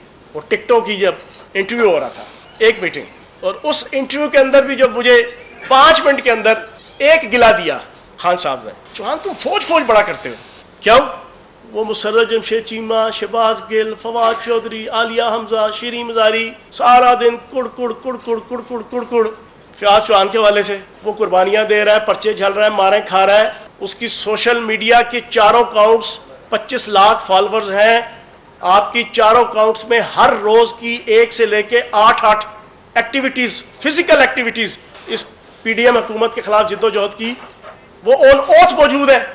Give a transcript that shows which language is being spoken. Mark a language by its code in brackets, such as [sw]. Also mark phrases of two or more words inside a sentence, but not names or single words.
[ur] اور ٹکٹوں کی جب انٹرویو ہو رہا تھا, ایک میٹنگ, اور اس انٹرویو کے اندر بھی جب مجھے 5 منٹ کے اندر ایک گلا دیا خان صاحب نے, چوہان تم فوج بڑا کرتے ہو. کیوں؟ وہ مسرت جمشید چیمہ, شہباز گل, فواد چودھری, عالیہ حمزہ, شیریں مزاری, سارا دن کڑ کڑ کڑ کڑ کڑ کڑ کڑ کڑ. فیاض چوہان کے حوالے سے وہ قربانیاں دے رہا ہے, پرچے جھل رہا ہے, ماریں کھا رہا ہے. اس کی [en] social media [ur] کے چاروں اکاؤنٹس 25 لاکھ فالوورز ہیں. آپ کی چاروں اکاؤنٹس میں ہر روز کی 1 سے لے کے 8 ایکٹیویٹیز, [en] physical activities, [ur] اس پی ڈی ایم حکومت کے خلاف جدوجہد کی وہ [en] on oath [ur] موجود ہے.